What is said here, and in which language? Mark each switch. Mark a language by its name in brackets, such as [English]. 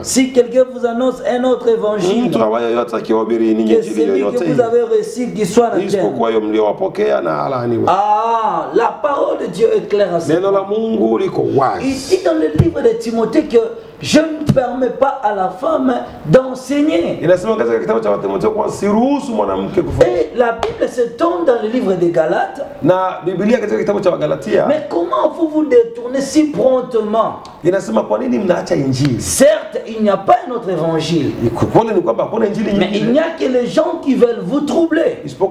[French] Si quelqu'un vous annonce un autre évangile, [Swahili] mtu yoyote akihubiri ninyi injili yoyote [French] que vous avez reçu qui soit anathème, [Swahili] isipokuwa hiyo mliowapokea na alaaniwe. [French] Ah, la parole de Dieu est claire à ce [Swahili] neno la Mungu liko wazi. [French] Il dit dans le livre de Timothée que je ne permets pas à la femme d'enseigner. [Swahili] Inasema katika kitabu cha Timotheo kwa siruhusu mwanamke kufundisha. [French] Et la Bible se tourne dans le livre de Galates. [Swahili] Na Biblia katika kitabu cha Galatia. [French] Mais comment vous vous détournez si promptement? [Swahili] Inasema kwa nini mnaacha injili? [French] Certes, il n'y a pas un autre évangile. Mais il n'y a que les gens qui veulent vous troubler.